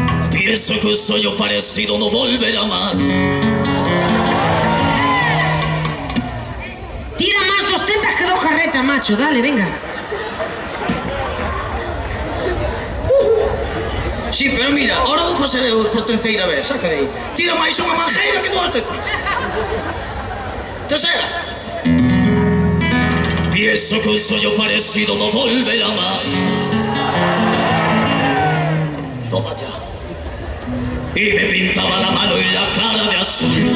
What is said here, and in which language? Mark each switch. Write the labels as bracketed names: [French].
[Spanish] Pienso que un sueño parecido no volverá más. Tira más 2 tetas que 2 carretas, macho. Dale, venga. [Galician] Sí, pero mira, ahora vou facer eu por 3ª vez, saca de aí. Tira máis unha manjeira que 2 tetas. [Spanish] Tercera. Pienso que un sueño parecido no volverá más. Toma ya. Y me pintaba la mano y la cara de azul.